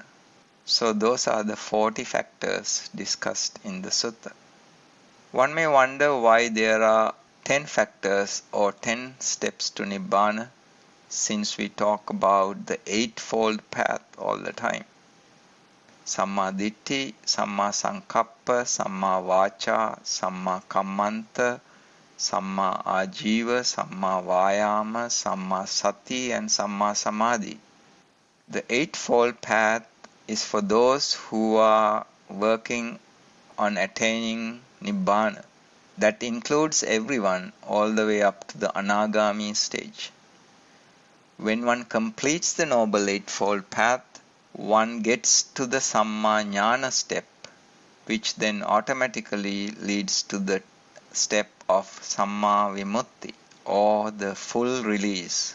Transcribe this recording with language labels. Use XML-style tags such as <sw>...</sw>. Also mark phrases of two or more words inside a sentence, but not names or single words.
<en>So those are the 40 factors discussed in the sutta. One may wonder why there are 10 factors or 10 steps to nibbana, since we talk about the eightfold path all the time.</en> <pi>Samma Diṭṭhi, Samma Sankappa, Samma Vāca, Samma Kammanta, Samma Ājīva, Samma Vāyāma, Samma Sati and Samma Samadhi.</pi> <en>The eightfold path is for those who are working on attaining nibbana. That includes everyone all the way up to the anagami stage. When one completes the Noble Eightfold Path, one gets to the</en> <pi>Samma Jnana</pi> <en>step, which then automatically leads to the step of</en> <pi>Samma Vimutti</pi> <en>or the full release.</en>